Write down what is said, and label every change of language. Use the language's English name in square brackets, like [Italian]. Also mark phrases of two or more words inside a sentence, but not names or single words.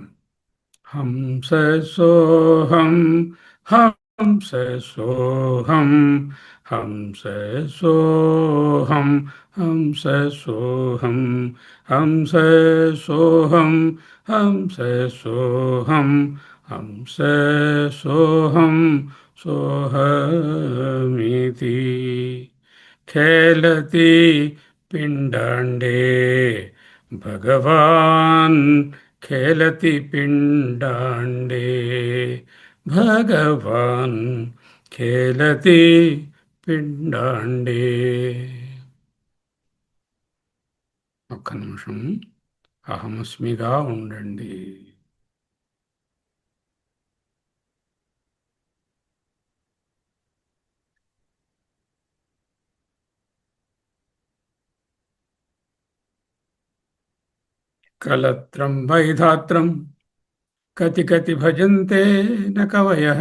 [Sanskrit] హంస సోహం, హంస సోహం, హంస సోహం, హంస సోహం, హంస సోహం, హంస సోహం, హంస సోహం, సోహమితి. खेलति पिण्डाण्डे भगवान्, खेलति पिण्डाण्डे भगवान्, खेलति పిండాండే. [Telugu] ఒక్క నిమిషం అహమస్మిగా ఉండండి. [Sanskrit] కలత్రం వైధాత్రం కతి కతి భజంతే న కవయః.